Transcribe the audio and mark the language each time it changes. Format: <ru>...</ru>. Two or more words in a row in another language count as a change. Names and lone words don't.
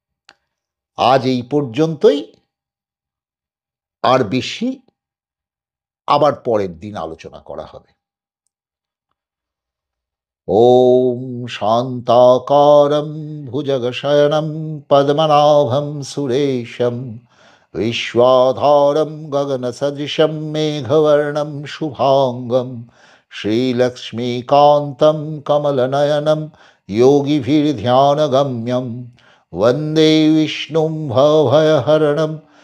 <bn>আজ এই পর্যন্তই। আর বেশি আবার পরের দিন আলোচনা করা হবে।</bn> <sa>ওম শান্তাকারম ভুজগশয়নম পদ্মনাভম সুরেশম विश्वाधारं गगनसदृशं मेघवर्णं शुभाङ्गं श्रीलक्ष्मीकान्तं कमलनयनं योगिभिर्ध्यानगम्यं वन्दे विष्णुं भवभयहरणं</sa>